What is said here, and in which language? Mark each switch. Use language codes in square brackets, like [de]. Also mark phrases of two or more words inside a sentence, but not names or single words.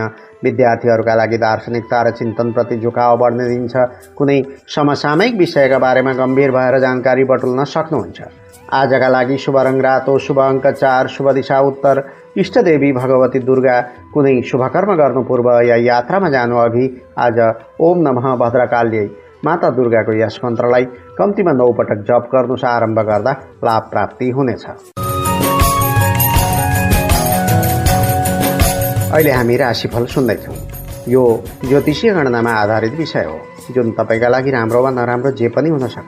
[ne] विद्यार्थीहरूका लागि दार्शनिकता र चिन्तनप्रति झुकाव बढ्ने दिन छ। कुनै समसामयिक विषयका बारेमा गम्भीर भएर जानकारी बटुल्न सक्नुहुन्छ। आजका लागि शुभ रङ रातो, शुभ अङ्क 4, शुभ दिशा उत्तर, इष्टदेवी भगवती दुर्गा। कुनै शुभकर्म गर्नु पूर्व या यात्रामा जानु अघि आज [sa] ओम नमः भद्रकाल्यै [ne] माता दुर्गाको यस मन्त्रलाई कम्तीमा 9 पटक जप गर्नुस्। आरम्भ गर्दा लाभ प्राप्ति हुनेछ। अहिले हामी राशिफल सुन्दैछौँ। यो ज्योतिषीय गणनामा आधारित विषय हो जुन तपाईँका लागि राम्रो वा नराम्रो जे पनि हुन सक्छ।